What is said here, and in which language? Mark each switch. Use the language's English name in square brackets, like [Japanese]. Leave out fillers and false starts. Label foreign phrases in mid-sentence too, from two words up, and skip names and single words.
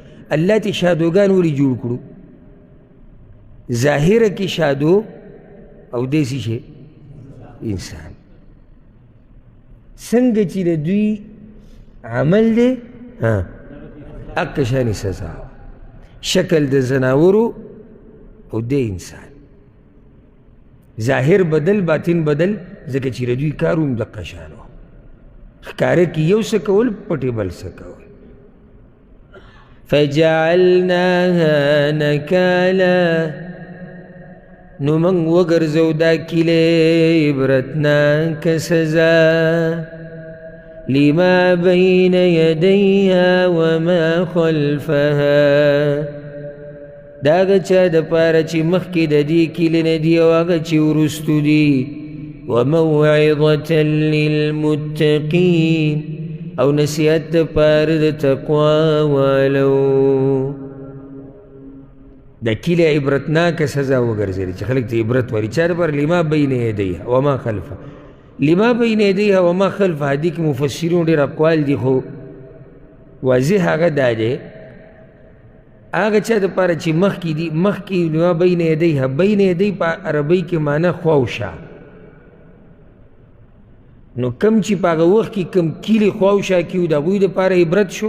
[Pashto] الله ته شادوګان ولې جوړ کړو؟ ظاهره کې شادو او داسې شی انسان، څنګه چې د دوی عمل دی هغه شانې سزا، شکل د زناورو او د انسان، ظاهر بدل باطن بدل، ځکه چې د دوی کار هم دقه شان و، ښکاره کې یو څه کول، پټې بل څه کول. [Arabic] فجعلناها نکالا، [Pashto] نو موږ وګرځو دا کیلې عبرتناکه سزا، [Arabic] لما بین یدیها وما خلفها، [Pashto] دا هغه چا دپاره چې مخکې د دې کیلې نه دي او هغه چې وروستو دي، [Arabic] وموعظة للمتقین، [Pashto] او نصیحت دپاره د تقوا والو. د کیلې عبرتناکه سزا وګرځېدې چې خلک ته عبرت وري. چا دپاره؟ [Arabic] لما بین یدیها وما خلفها. لما بین یدیها وما خلفها [Pashto] دې کې مفسرون ډېر اقوال دي، خو واضح هغه دا دی هغه چا دپاره چې مخکې دي، مخکې [Arabic] لما بین یدیها، بین یدی [Pashto] په عربۍ کې معنی خواوشا، نو کم چې په هغه وخت کې کم کیلې خواوشا کې وو د هغوی دپاره عبرت شو.